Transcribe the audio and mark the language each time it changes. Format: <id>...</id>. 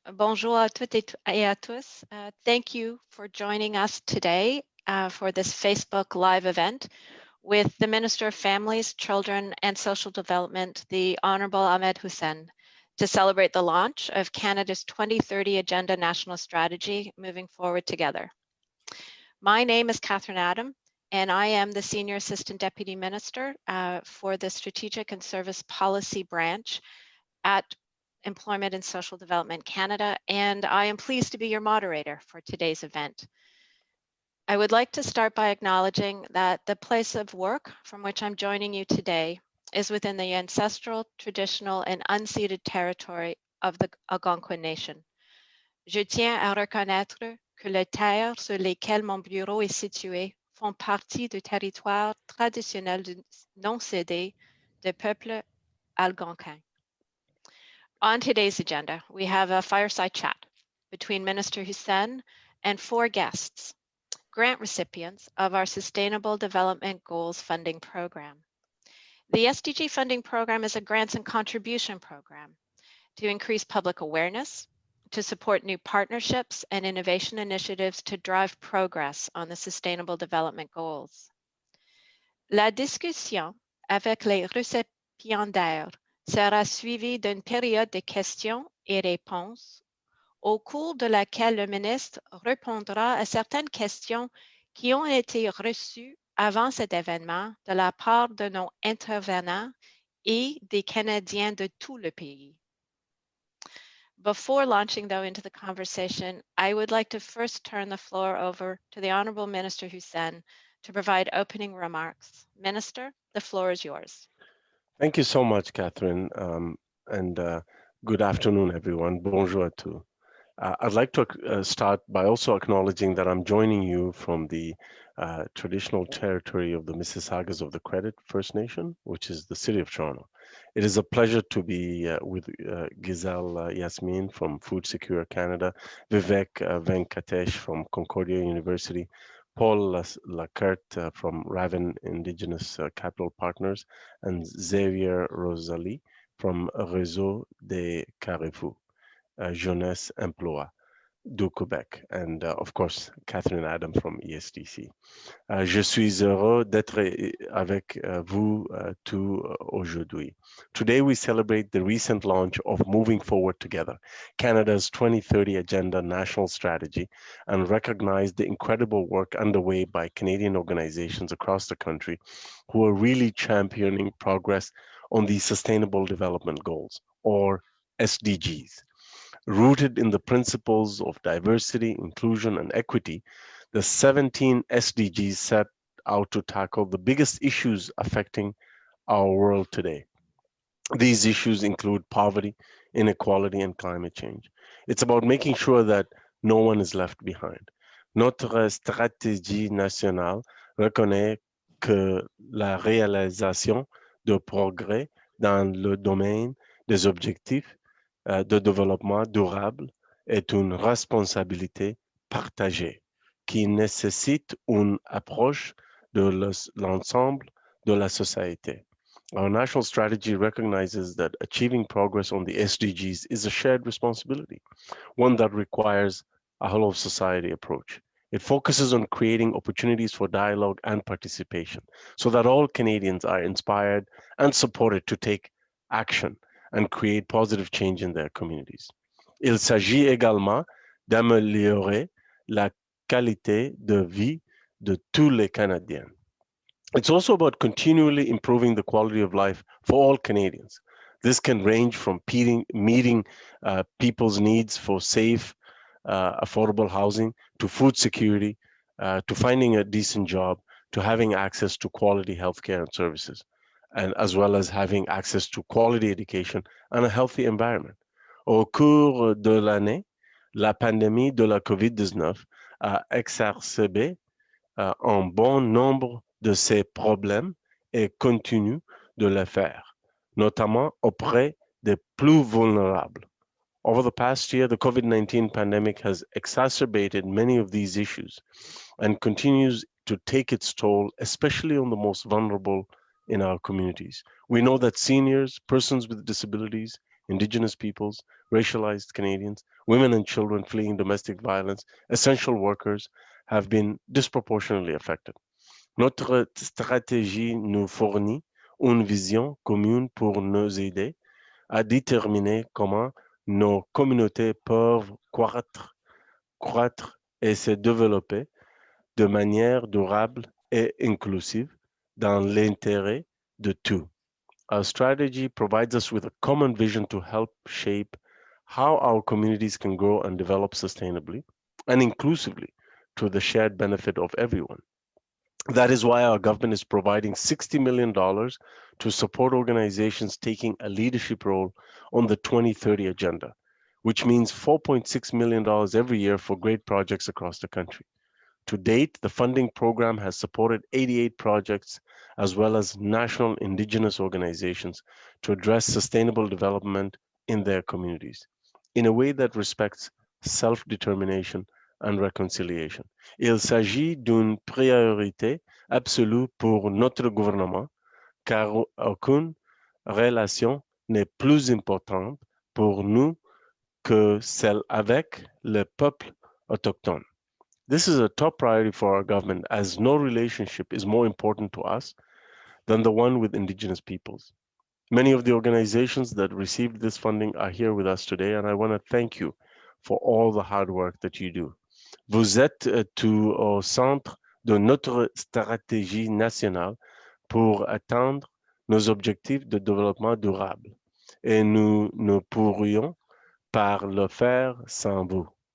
<fr>Bonjour à toutes et à tous.</fr> <en>Thank you for joining us today for this Facebook Live event with the Minister of Families, Children and Social Development, the Honourable Ahmed Hussen, to celebrate the launch of Canada's 2030 Agenda National Strategy, Moving Forward Together. My name is Catherine Adam, and I am the Senior Assistant Deputy Minister for the Strategic and Service Policy Branch at Employment and Social Development Canada, and I am pleased to be your moderator for today's event. I would like to start by acknowledging that the place of work from which I'm joining you today is within the ancestral, traditional, and unceded territory of the Algonquin Nation.</en> <fr>Je tiens à reconnaître que les terres sur lesquelles mon bureau est situé font partie du territoire traditionnel non cédé des peuples algonquins.</fr> <en>On today's agenda, we have a fireside chat between Minister Hussen and 4 guests, grant recipients of our Sustainable Development Goals Funding Program. The SDG Funding Program is a grants and contribution program to increase public awareness, to support new partnerships and innovation initiatives to drive progress on the Sustainable Development Goals.</en> <fr>La discussion avec les récipiendaires sera suivie d'une période de questions et réponses, au cours de laquelle le ministre répondra à certaines questions qui ont été reçues avant cet événement de la part de nos intervenants et des Canadiens de tout le pays.</fr> <en>Before launching, though, into the conversation, I would like to first turn the floor over to the Honourable Minister Hussen to provide opening remarks. Minister, the floor is yours. Thank you so much, Catherine, and good afternoon, everyone.</en> <fr>Bonjour à tous.</fr> <en>I'd like to start by also acknowledging that I'm joining you from the traditional territory of the Mississaugas of the Credit First Nation, which is the city of Toronto. It is a pleasure to be with Gisèle, Yasmeen from Food Secure Canada, Vivek, Venkatesh from Concordia University, Paul Lacerte from Raven Indigenous Capital Partners, and Xavier Rosalie from Réseau des carrefours, jeunesse-emploi du Québec, and of course, Catherine Adam from ESDC. Je suis heureux d'être avec vous tous aujourd'hui. Today we celebrate the recent launch of Moving Forward Together, Canada's 2030 Agenda National Strategy, and recognize the incredible work underway by Canadian organizations across the country who are really championing progress on the Sustainable Development Goals, or SDGs. Rooted in the principles of diversity, inclusion, and equity, the 17 SDGs set out to tackle the biggest issues affecting our world today. These issues include poverty, inequality, and climate change. It's about making sure that no one is left behind.</en> <fr>Notre stratégie nationale reconnaît que la réalisation de progrès dans le domaine des objectifs de développement durable est une responsabilité partagée qui nécessite une approche de l'ensemble de la société.</fr> <en>Our national strategy recognizes that achieving progress on the SDGs is a shared responsibility, one that requires a whole of society approach. It focuses on creating opportunities for dialogue and participation so that all Canadians are inspired and supported to take action and create positive change in their communities.</en> <fr>Il s'agit également d'améliorer la qualité de vie de tous les Canadiens.</fr> <en>It's also about continually improving the quality of life for all Canadians. This can range from meeting people's needs for safe, affordable housing, to food security, to finding a decent job, to having access to quality healthcare and services, and as well as having access to quality education and a healthy environment.</en> <fr>Au cours de l'année, la pandémie de la COVID-19 a exacerbé un bon nombre de ces problèmes et continue de le faire, notamment auprès des plus vulnérables.</fr> <en>Over the past year, the COVID-19 pandemic has exacerbated many of these issues and continues to take its toll, especially on the most vulnerable in our communities. We know that seniors, persons with disabilities, Indigenous peoples, racialized Canadians, women and children fleeing domestic violence, essential workers have been disproportionately affected.</en> <fr>Notre stratégie nous fournit une vision commune pour nous aider à déterminer comment nos communautés peuvent croître et se développer de manière durable et inclusive dans l'intérêt de tous.</fr> <en>Our strategy provides us with a common vision to help shape how our communities can grow and develop sustainably and inclusively to the shared benefit of everyone. That is why our government is providing $60 million to support organizations taking a leadership role on the 2030 agenda, which means $4.6 million every year for great projects across the country. To date, the funding program has supported 88 projects as well as national Indigenous organizations to address sustainable development in their communities in a way that respects self-determination and reconciliation.</en> <fr>Il s'agit d'une priorité absolue pour notre gouvernement car aucune relation n'est plus importante pour nous que celle avec le peuple autochtone.</fr> <en>This is a top priority for our government as no relationship is more important to us than the one with Indigenous peoples. Many of the organizations that received this funding are here with us today, and I want to thank you for all the hard work that you do.</en> <fr>Vous êtes tout au centre de notre stratégie nationale pour atteindre nos objectifs de développement durable, et nous ne pourrions pas le faire sans vous.</fr>